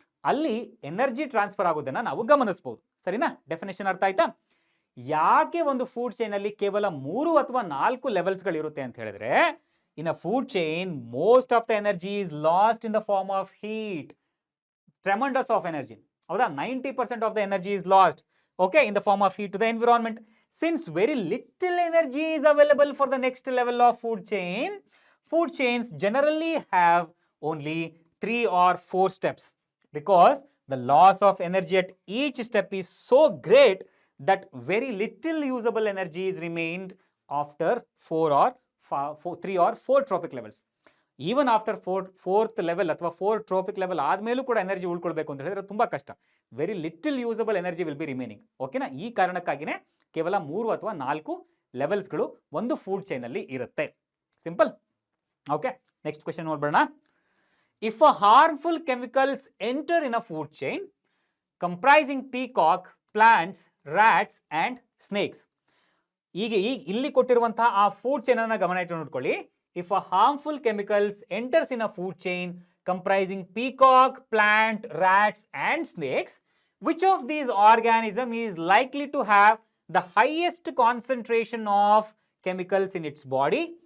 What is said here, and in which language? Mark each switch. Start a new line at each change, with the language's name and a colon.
Kannada: ಅಲ್ಲಿ energy transfer ಆಗೋದನ್ನ ನಾವು ಗಮನಿಸಬಹುದು. ಸರಿನಾ? ಡೆಫಿನೇಷನ್ ಅರ್ಥ ಆಯ್ತಾ? ಯಾಕೆ ಒಂದು ಫುಡ್ ಚೈನ್ ಅಲ್ಲಿ ಕೇವಲ 3 ಅಥವಾ 4 ಲೆವೆಲ್ಸ್ಗಳು ಇರುತ್ತೆ ಅಂತ ಹೇಳಿದ್ರೆ,
English: In a food chain most of the energy is lost in the form of heat, tremendous of energy.
Kannada: ಹೌದಾ?
English: 90% of the energy is lost, okay, in the form of heat to the environment. Since very little energy is available for the next level of food chains generally have only 3 or 4 steps, because the loss of energy at each step is so great that very little usable energy is remained after 3 or 4 trophic levels. Even after fourth level
Kannada: ಅಥವಾ 4 trophic level ಆದ್ಮೇಲೂ ಕೂಡ energy ಉಳ್ಕೊಳ್ಬೇಕು ಅಂತ ಹೇಳಿದ್ರೆ ತುಂಬಾ ಕಷ್ಟ.
English: Very little usable energy will be remaining.
Kannada: ಓಕೆನಾ? ಈ ಕಾರಣಕ್ಕಾಗಿನೇ ಕೇವಲ 3 ಅಥವಾ 4 ಲೆವೆಲ್ಸ್ಗಳು ಒಂದು ಫುಡ್ ಚೈನ್ ಅಲ್ಲಿ ಇರುತ್ತೆ. Simple.
English: okay,
Kannada: next question ನೋಡ್ಬೋಣ.
English: If a harmful chemicals enter in a food chain comprising peacock, plants, rats and snakes.
Kannada: ಈಗ ಇಲ್ಲಿ ಕೊಟ್ಟಿರುವಂತಹ ಆ ಫುಡ್ ಚೈನ್ ಅನ್ನ ಗಮನ ಇಟ್ಟು ನೋಡ್ಕೊಳ್ಳಿ.
English: If a harmful chemicals enters in a food chain comprising peacock, plant, rats and snakes, which of these organism is likely to have the highest concentration of chemicals in its body?